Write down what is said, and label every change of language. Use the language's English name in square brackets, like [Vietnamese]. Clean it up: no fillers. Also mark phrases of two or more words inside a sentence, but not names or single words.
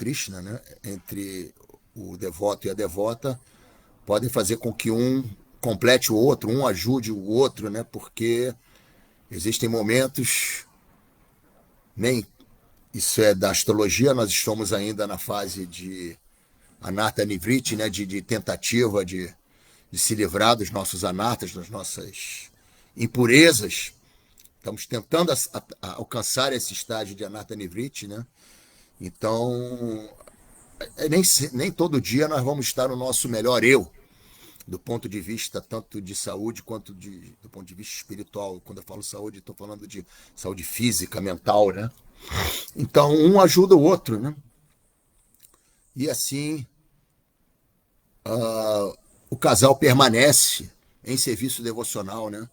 [Portuguese] Krishna, né, entre o devoto e a devota, podem fazer com que um complete o outro, um ajude o outro, né, porque existem momentos, nem isso é da astrologia, nós estamos ainda na fase de [Sanskrit] anartha nivriti, [Portuguese] né, de tentativa de se livrar dos nossos anartas, das nossas impurezas. Estamos tentando alcançar esse estágio de [Sanskrit] anartha nivriti, [Portuguese] né? Então, nem todo dia nós vamos estar no nosso melhor eu, do ponto de vista tanto de saúde quanto do ponto de vista espiritual. Quando eu falo saúde, estou falando de saúde física, mental, né? Então, um ajuda o outro, né? E assim, o casal permanece em serviço devocional, né?